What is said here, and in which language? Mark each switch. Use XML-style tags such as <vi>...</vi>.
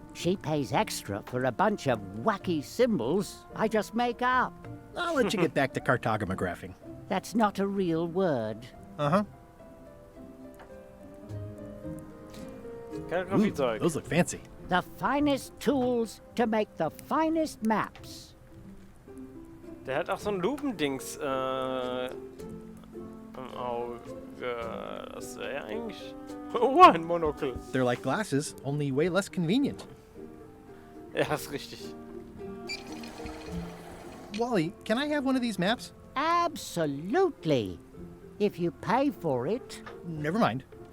<en>She pays extra for a bunch of wacky symbols I just make up. I'll let you get back to cartographing. That's not a real word. Uh-huh.</en> <de>Kalligrafiezeug.</de> <en>Those look fancy. The finest tools to make the finest maps.</en> <de>Der hat auch so ein Lupendings im Auge. Das wäre ja eigentlich... Oh, ein Monokel.</de> <en>They're like glasses, only way less convenient.</en> <de>Ja, ist richtig.</de> <en>Wally, can I have one of these maps? Absolutely. If you pay for it. Never mind.</en>